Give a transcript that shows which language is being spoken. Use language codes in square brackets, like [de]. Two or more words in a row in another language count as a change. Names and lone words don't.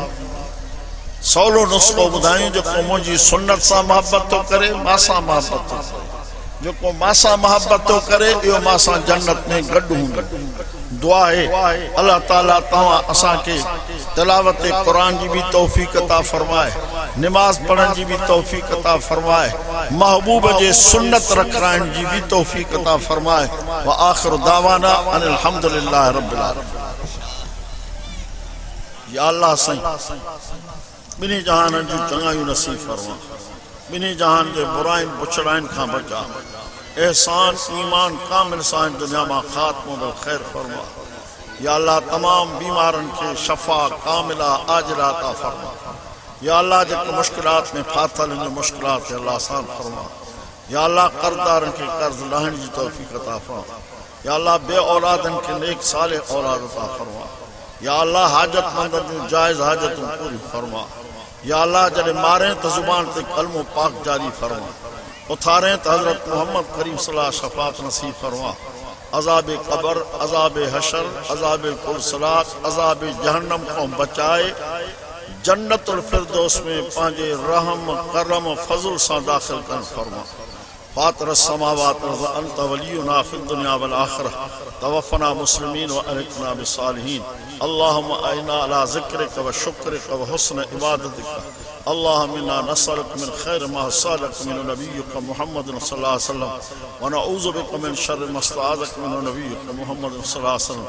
[sd] सवलो नुस्ख़ो ॿुधायूं, जेको मुंहिंजी सुन्नत सां मोहबत थो करे, मां सां मोहबत थो करे, जेको मां सां मोहबत थो करे, इहो मां सां जन्नत में गॾु हूंदो। दुआ है अल्लाह ताला तव्हां असांखे तिलावत क़ुरान जी भी तौफीक अता फरमाए। नमाज पढ़न जी भी तौफीक अता फरमाए, महबूब जे सुन्नत रखराइन जी भी तौफीक अता फरमाए। [ar] وآخر دعوانا أن الحمد لله رب العالمين. [sd] या अल्लाह सही बिनी जहान जी चंगाई नसीब फरमा, बिनी जहान के बुराइन बुछड़ाइन का बचा, एहसान ईमान कामिल सान दुनिया में खात्मो ब खैर फरमा। या अल्लाह तमाम बीमारन के शफा कामिला आजिला अता फरमा। या अल्लाह जो मुश्किलात में फाथल इन मुश्किलात के अल्लाह आसान फरमा। या अल्लाह कर्जदारन के कर्ज लहन की तौफीक अता फरमा। या अल्लाह बे औलादन के नेक साले औलाद अता फरमा। या अल्लाह हाजतमंदन जो जायज़ हाजतूं पूरी फरमा। या अल्लाह जॾहिं मारे तो जुबान ते कलमो पाक जारी फरमा, उथारे तो हजरत मोहम्मद करीम [ar] صلى الله عليه وسلم [sd] शफात नसीब फरमा। अजाब कब्र, अजाब हशर, अजाब पुरसलात, अजाब जहन्नम को बचाए जन्नतुल फिरदौस में पांजे रहम करम फजल से दाखिल कर फरमा। [ar] فاطر السماوات وأنت ولينا في الدنيا والآخرة توفنا مسلمين وألحقنا بالصالحين. اللهم أعنا على ذكرك وشكرك وحسن عبادتك. اللهم إنا نسألك من خير ما سألك من نبيك محمد صلى الله عليه وسلم ونعوذ بك من شر ما استعاذك من نبيك محمد صلى الله عليه وسلم.